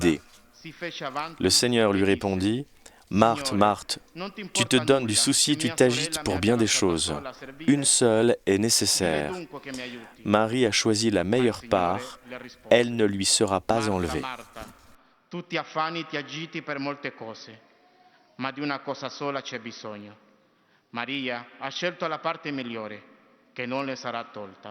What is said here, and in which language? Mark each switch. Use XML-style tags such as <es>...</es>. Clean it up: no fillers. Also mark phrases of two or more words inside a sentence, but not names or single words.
<fr>» Le Seigneur lui répondit « Marthe, Marthe, tu te donnes du souci, tu t'agites pour bien des choses. Une seule est nécessaire. Marie a choisi la meilleure part, elle ne lui sera pas enlevée. »</fr> <it>Tu ti affanni, ti agiti per molte cose, ma di una cosa sola c'è bisogno. Maria ha scelto la parte migliore, che non le sarà tolta.</it>